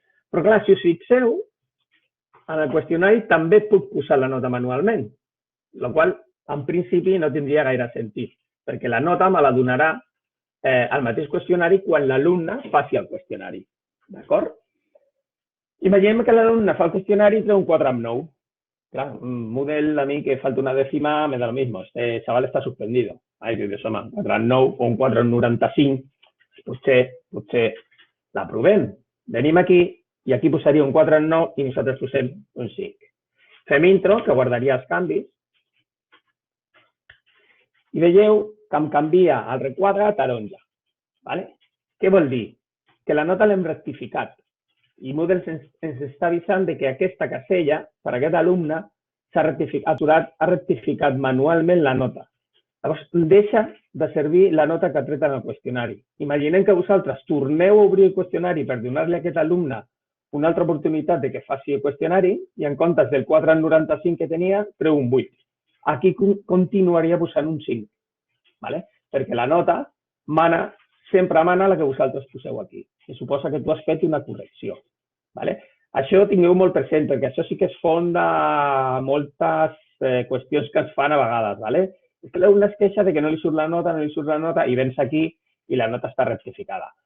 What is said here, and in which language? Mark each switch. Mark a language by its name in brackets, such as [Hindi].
[Catalan] Però clar, si us fixeu, en el qüestionari també puc posar la nota manualment, la qual en principi no tindria gaire sentit, perquè la nota me la donarà el mateix qüestionari quan l'alumne faci el qüestionari. D'acord? Imaginem que l'alumne fa el qüestionari i treu un 4 amb 9. [Spanish] Clar, un Moodle a mi que falta una décima me da lo mismo. Este chaval está suspendido. [Catalan] Ai, que som 4 amb 9 o un 4 amb 95. Potser l'aprovem. Venim aquí i aquí posaria un 4 amb 9 i nosaltres posem un 5. Fem intro, que guardaria els canvis. I veieu que em canvia el requadre a taronja. ¿Vale? Què vol dir? que la nota l'hem rectificat i Moodle ens està avisant que aquesta casella, per a aquest alumne, ha rectificat manualment la nota. Llavors, deixa de servir la nota que ha tret en el qüestionari. Imaginem que vosaltres torneu a obrir el qüestionari per donar-li a aquest alumne una altra oportunitat de que faci el qüestionari i en comptes del 4,95 que tenia, treu un 8. Aquí continuaria posant un 5, ¿vale? Perquè la nota sempre mana la que vosaltres poseu aquí, que suposa que tu has fet una correcció. ¿Vale? Això tingueu molt present, perquè això sí que és font de moltes qüestions que es fan a vegades. ¿Vale? És que l'alumne es queixa que no li surt la nota, i vens aquí i la nota està rectificada.